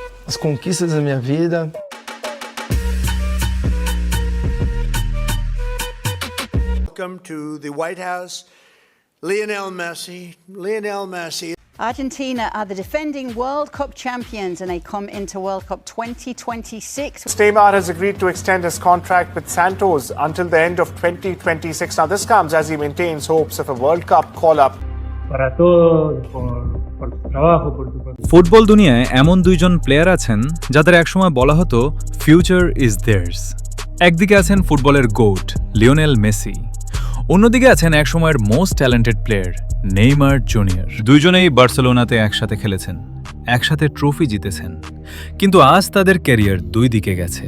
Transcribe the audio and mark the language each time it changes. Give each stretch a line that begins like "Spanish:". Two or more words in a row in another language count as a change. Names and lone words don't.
Portuguese: as conquistas da minha vida.
English: Welcome to the White House, Lionel Messi. Lionel Messi. Argentina are the defending World Cup champions and they come into World Cup 2026. Neymar has agreed to extend his contract with Santos until the end of 2026. Now this comes as he maintains hopes of a World Cup call-up.
Spanish: Para todos, por tu trabajo, por tu...
Bangla: ফুটবল দুনিয়ায় এমন দুইজন প্লেয়ার আছেন যাদের একসময় বলা হতো
English: future is theirs.
Bangla: একদিকে আছেন ফুটবলের গোট লিওনেল মেসি, অন্যদিকে আছেন একসময়ের
English: most talented player
Bangla: নেইমার জুনিয়র। দুইজনেই বার্সেলোনাতে একসাথে খেলেছেন, একসাথে ট্রফি জিতেছেন, কিন্তু আজ তাদের ক্যারিয়ার দুই দিকে গেছে।